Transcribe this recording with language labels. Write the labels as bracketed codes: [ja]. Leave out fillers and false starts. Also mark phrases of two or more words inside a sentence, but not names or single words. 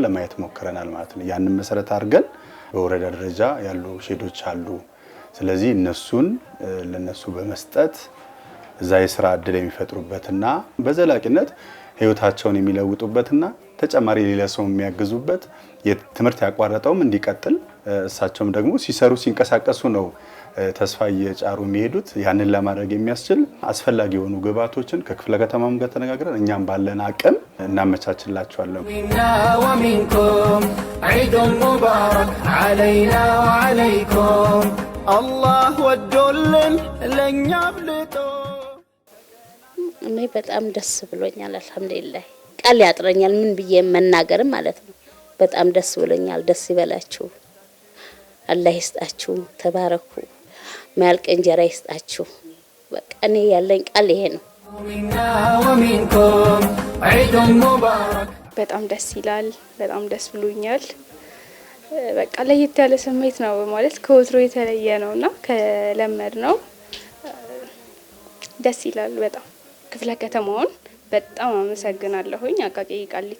[am] ለማየት ሞክረናል ማለት ነው። ያንን መሰረት አድርገን በወረዳ ደረጃ ያሉ ሼዶች አሉ። ስለዚህ እነሱን ለነሱ በመስጠት እዛ የስራ እድል የሚፈጥሩበትና በዘላቂነት ህይወታቸውን የሚለውጡበትና ተጨማሪ ሌላ ሰው የሚያግዙበት የትምህርት ያቋረጠውም እንዲቀጥል እሳቸውም ደግሞ ሲሰሩ ሲንቀሳቀሱ ነው ተስፋ እየጫሩ የሚሄዱት። ያንን ለማድረግ የሚያስችል አስፈላጊ የሆኑ ግብዓቶችን ከክፍለ ከተማም ጋር ተነጋግረን እኛም ባለን አቅም እናመቻችላቸዋለን። [ar] ومنكم عيد مبارك علينا وعليكم الله [am] ወዶልን ለኛ ብልጦ እኔ በጣም ደስ ብሎኛል። አልሐምዱሊላህ ቃል ያጥረኛል ምን ብዬ መናገር ማለት ነው። በጣም ደስ ብሎኛል። ደስ ይበላችሁ፣ አላህ ይስጣችሁ፣ ተባረኩ፣ ማልቅ እንጀራ ይስጣችሁ። በቃ እኔ ያለኝ ቃል ይሄ ነው። [ar] ومنكم عيد مبارك [am] በጣም ደስ ይላል። በጣም ደስ ብሎኛል። በቃ ለየት ያለ ስሜት ነው ማለት ከወትሮ የተለየ ነውና ከለመድ ነው ደስ ይላል በጣም። ክፍለ ከተማውን በጣም አመሰግናለሁኝ አቃቂ ቃሊቲ